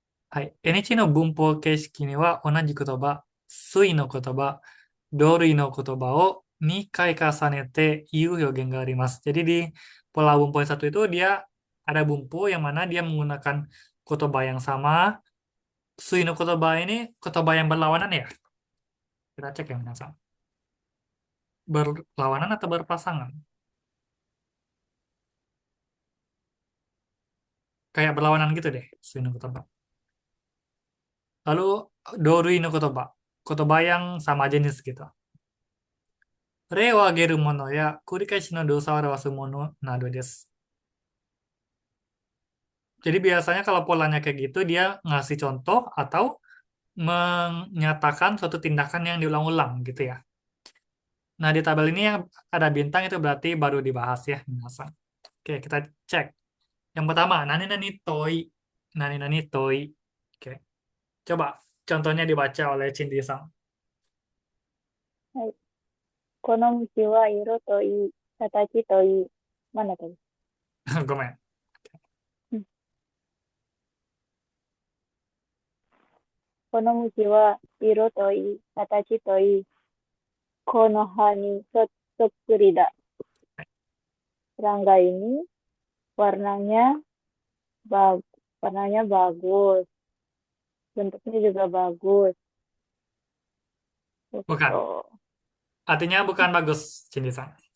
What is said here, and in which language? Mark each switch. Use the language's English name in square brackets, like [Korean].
[Japanese] Hai, NHK の文法形式には同じ言葉、水の言葉、同類の言葉を2回重ねて言う表現があります。 [Indonesian] Jadi di pola bumpo yang satu itu dia ada bumpo yang mana dia menggunakan kotoba yang sama. Sui no kotoba ini kotoba yang berlawanan ya. Kita cek ya minasang. Berlawanan atau berpasangan? Kayak berlawanan gitu deh, sui no kotoba. Lalu dorui no kotoba. Kotoba yang sama jenis gitu. [Japanese] 例を挙げるものや繰り返しの動作を表すものなどです。 [Indonesian] Jadi biasanya kalau polanya kayak gitu, dia ngasih contoh atau menyatakan suatu tindakan yang diulang-ulang gitu ya. Nah, di tabel ini yang ada bintang itu berarti baru dibahas ya, minasan. Oke, kita cek. Yang pertama, nani nani toi. Nani nani toi. Oke, coba contohnya dibaca oleh Cindy-san. [Japanese] はい。この虫は色といい、形といい、真ん中です。ごめん。うん。この虫は色といい、形といい、この葉にそっくりだ。 [Indonesian] Serangga ini warnanya bag warnanya bagus, bentuknya juga bagus. Gitu. Bukan. Artinya bukan bagus, Cindy-san.